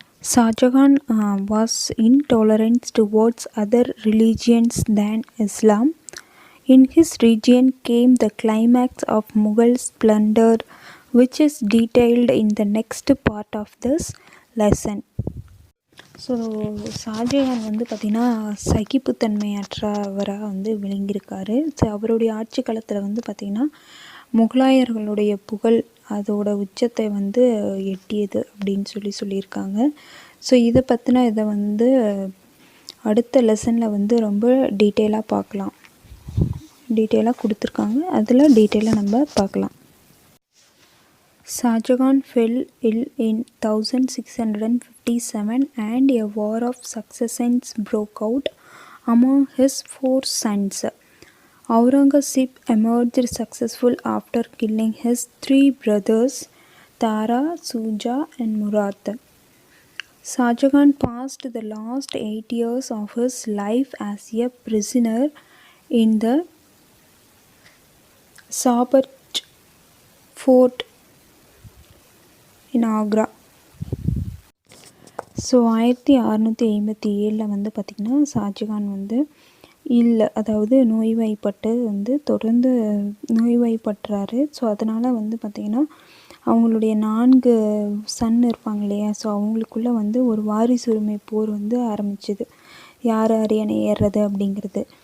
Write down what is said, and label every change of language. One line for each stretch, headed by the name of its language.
English: Shahjahan was intolerant towards other religions than Islam. In his region came the climax of Mughal splendor, which is detailed in the next part of this lesson.
Tamil: So Shahjahan வந்து பார்த்திங்கன்னா சகிப்புத்தன்மையற்றவராக வந்து விளங்கியிருக்காரு. So அவருடைய ஆட்சி காலத்தில் வந்து பார்த்திங்கன்னா முகலாயர்களுடைய புகழ் அதோட உச்சத்தை வந்து எட்டியது அப்படின்னு சொல்லியிருக்காங்க. ஸோ இதை பற்றின இதை வந்து அடுத்த லெசனில் வந்து ரொம்ப டீட்டெயிலாக பார்க்கலாம், டீட்டெயிலாக கொடுத்துருக்காங்க, அதில் டீட்டெயிலாக நம்ம பார்க்கலாம்.
English: Shahjahan fell ill in 1657 and a war of successions broke out among his 4 sons. Aurangzeb emerged successful after killing his 3 brothers Tara, Shuja and Murad. Shahjahan passed the last 8 years of his life as a prisoner in the Sabach fort in Agra.
Tamil: So 1657 வந்து பார்த்திங்கன்னா ஷாஜகான் வந்து அதாவது நோய்வாய்ப்பட்டு வந்து தொடர்ந்து நோய்வாய்ப்பட்டுறாரு. So அதனால் வந்து பார்த்திங்கன்னா அவங்களுடைய 4 சன் இருப்பாங்க இல்லையா, ஸோ அவங்களுக்குள்ள வந்து ஒரு வாரிசுரிமை போர் வந்து ஆரம்பிச்சுது, யார் அரியணை ஏறுறது அப்படிங்கிறது.